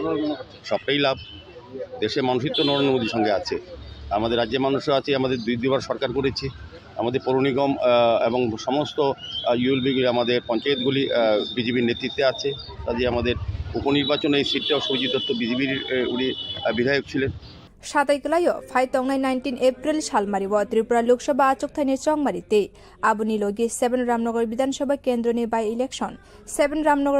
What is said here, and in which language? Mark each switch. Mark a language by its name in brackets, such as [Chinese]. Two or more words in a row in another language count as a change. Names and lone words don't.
[Bangla] সবটাই লাভ দেশের মানুষই তো নরেন্দ্র মোদীর সঙ্গে আছে আমাদের রাজ্যের মানুষও আছে আমাদের দুইবার সরকার করেছে আমাদের পৌর নিগম এবং সমস্ত ইউএলবিগুলি আমাদের পঞ্চায়েতগুলি বিজেপির নেতৃত্বে আছে কাজে আমাদের উপনির্বাচনে এই সিটটাও সুজিত দত্ত বিজেপির উনি বিধায়ক ছিলেন [Kok Borok] सातैगलायो फाइतंनाय 19 एप्रिल सालमारिव त्रिपुरा लोकसभा आचुकथायनि चंगमारिते आबुनि लोगि 7 रामनगर विधानसभा केन्द्रनि बाय इलेक्शन 7 रामनगर